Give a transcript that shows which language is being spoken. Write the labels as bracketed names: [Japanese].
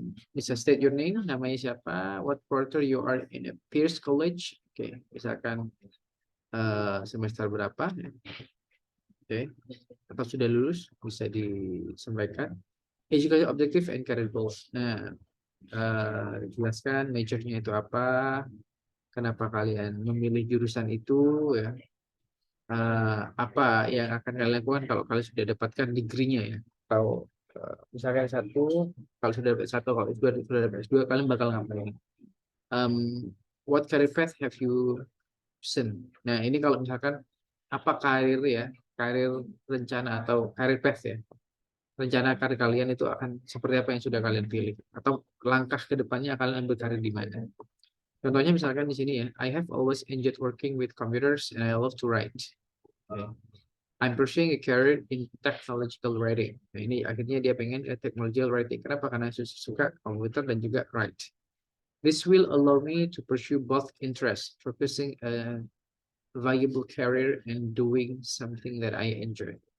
[Indonesian] Bisa [English] state your name, [Indonesian] namanya siapa, [English] what quarter you are in a Pierce College. [Indonesian] Oke, misalkan semester berapa. Oke, atau sudah lulus, bisa disampaikan. [English] Education objective and career goals. [Indonesian] Nah, jelaskan majornya itu apa, kenapa kalian memilih jurusan itu ya, apa yang akan kalian lakukan kalau kalian sudah dapatkan degree-nya ya, atau misalkan satu, kalau sudah dapat satu, kalau sudah dapat S2, kalian bakal ngapain. [English] What career path have you option. [Indonesian] Nah, ini kalau misalkan apa karir ya, karir rencana atau karir path ya. Rencana karir kalian itu akan seperti apa yang sudah kalian pilih atau langkah ke depannya kalian ambil karir di mana. Contohnya misalkan di sini ya, [English] I have always enjoyed working with computers and I love to write. Okay. I'm pursuing a career in technological writing. [Indonesian] Nah, ini akhirnya dia pengen technological writing. Kenapa? Karena suka komputer dan juga [English] write. This will allow me to pursue both interests, focusing a valuable career and doing something that I enjoy.